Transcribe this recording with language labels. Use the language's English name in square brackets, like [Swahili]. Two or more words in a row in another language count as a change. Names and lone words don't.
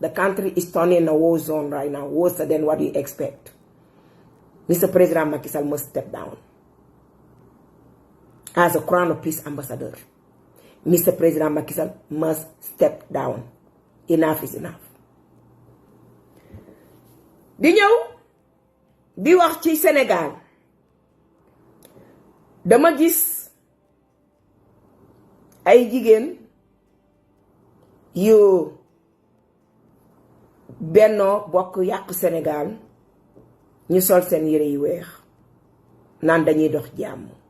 [English] The country is turning a war zone right now, worse than what you expect. Mr. President Macky Sall must step down. As a Crown of Peace ambassador, Mr. President Macky Sall must step down. Enough is enough. [Wolof] Di ñëw di wax ci Sénégal, dama gis ay jigéen yu Benno Bokk Yàq Sénégal ñu sol seen yére yu weex naan dañuy dox jàmm.